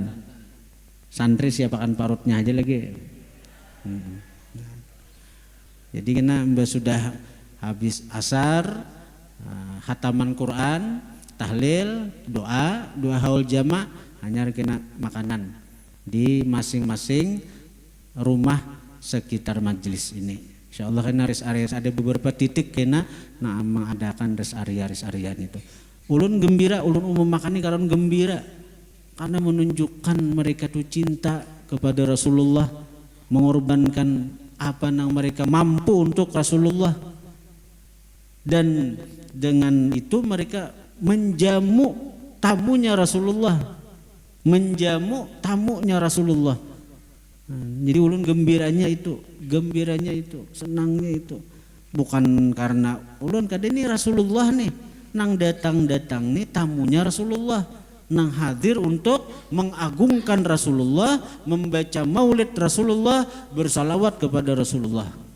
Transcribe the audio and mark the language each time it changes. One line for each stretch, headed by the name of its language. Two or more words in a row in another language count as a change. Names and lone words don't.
Indonesian: Santri siapakan parutnya aja lagi. Jadi kena sudah habis asar, khataman Quran, tahlil, doa haul jama, hanya kena makanan di masing-masing rumah sekitar majelis ini. Insyaallah kena
English: rest area
Indonesian: ada beberapa titik kena mengadakan
English: rest area
Indonesian: itu. Ulun gembira, ulun umum makan ini karena gembira karena menunjukkan mereka tuh cinta kepada Rasulullah, mengorbankan apa yang mereka mampu untuk Rasulullah, dan dengan itu mereka menjamu tamunya Rasulullah, jadi ulun gembiranya itu, senangnya itu bukan karena ulun kada ini Rasulullah nih nang datang nih tamunya Rasulullah, nang hadir untuk mengagungkan Rasulullah, membaca maulid Rasulullah, bersalawat kepada Rasulullah.